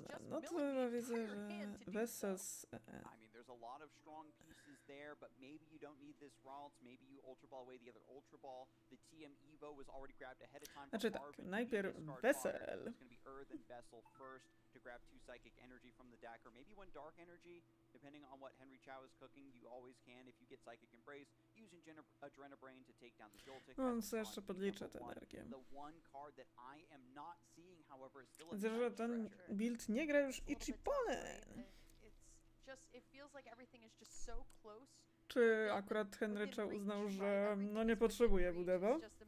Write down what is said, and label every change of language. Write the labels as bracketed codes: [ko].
[pl] No to chyba widzę, że Wesel [en] I mean, there's a lot of strong pieces there, but maybe you don't need this Ralts. Maybe you Ultra Ball away the other Ultra Ball. The TM Evo was already grabbed ahead of time. [pl] Znaczy tak, najpierw Wesel. [en] It's going to be Earth and Vessel first to grab 2 Psychic Energy from the deck, or maybe 1 Dark Energy, depending on what Henry Chow is cooking. You always can, if you get Psychic Embrace, use Adrenabrain to take down the Joltik. [pl] On sobie jeszcze podliczę tę energię. [en] The one card that I am not seeing, however, is still a [pl] Widzę, że ten build nie gra już Ichiponen. [en] It feels like everything is just so close. [pl] Czy akurat Henry Chow uznał, że no nie potrzebuje budewa?